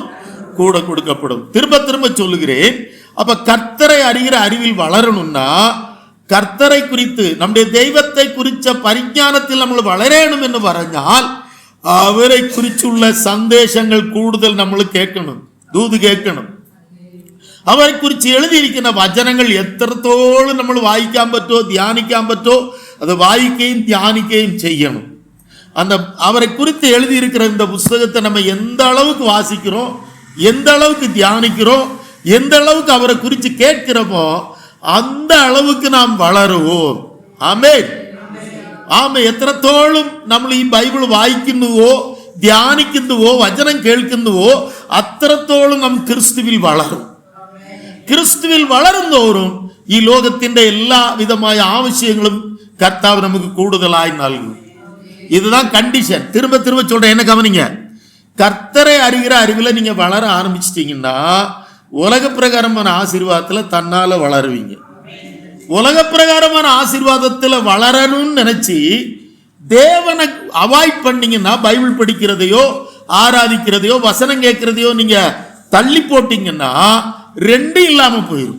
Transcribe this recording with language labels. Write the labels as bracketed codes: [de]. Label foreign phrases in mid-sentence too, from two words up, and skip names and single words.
[ta] கூட கொடுக்கப்படும். திரும்ப திரும்ப சொல்லுகிறேன். அப்ப கர்த்தரை அறிகிற அறிவில் வளரணும்னா, கர்த்தரை குறித்து நம்முடைய தெய்வத்தை குறித்த பரிஞானத்தில் நம்ம வளரணும் என்று പറഞ്ഞാல் அவரை குறிச்சுள்ள சந்தேஷங்கள் கூடுதல் நம்மளுக்கு கேட்கணும், தூது கேட்கணும். [ml] അവരെ കുറിച്ച് എഴുതിയിരിക്കുന്ന വചനങ്ങൾ എത്രത്തോളം നമ്മൾ വായിക്കാൻ പറ്റുമോ ധ്യാനിക്കാൻ പറ്റുമോ അത് വായിക്കുകയും ധ്യാനിക്കുകയും ചെയ്യணும். [ta] அந்த அவரை குறித்து எழுதியிருக்கிற இந்த புஸ்தகத்தை நம்ம எந்த அளவுக்கு வாசிக்கிறோம், எந்த அளவுக்கு தியானிக்கிறோம், எந்த அளவுக்கு அவரை குறித்து கேட்கிறோமோ அந்த அளவுக்கு நாம் வளருவோம். ஆமென். [ml] ആമേ. എത്രത്തോളം നമ്മൾ ഈ ബൈബിൾ വായിക്കുന്നുവോ ധ്യാനിക്കുന്നുവോ വചനം കേൾക്കുന്നുവോ അത്രത്തോളം നാം ക്രിസ്തുവിൽ വളരും. ക്രിസ്തുവിൽ വളരുന്നോറും ഈ ലോകത്തിന്റെ എല്ലാ വിധമായ ആവശ്യങ്ങളും കർത്താവ് നമുക്ക് കൂടുതലായി നൽകും. [ta] இதுதான் கண்டிஷன். திரும்ப திரும்ப சொல்றேன், என்ன கவனிங்க. கர்த்தரை அறிகிற அறிவில் நீங்க வளர ஆரம்பிச்சிட்டீங்கன்னா உலக பிரகாரமான ஆசீர்வாதத்துல தன்னால வளருவீங்க. உலக பிரகாரமான ஆசீர்வாதத்துல வளரணும்னு நினைச்சு தேவனை அவாய்ட் பண்ணீங்கன்னா, பைபிள் படிக்கிறதையோ ஆராதிக்கிறதையோ வசனம் கேட்கிறதையோ நீங்க தள்ளி போட்டீங்கன்னா ரெண்டும் இல்லாம போயிடும்.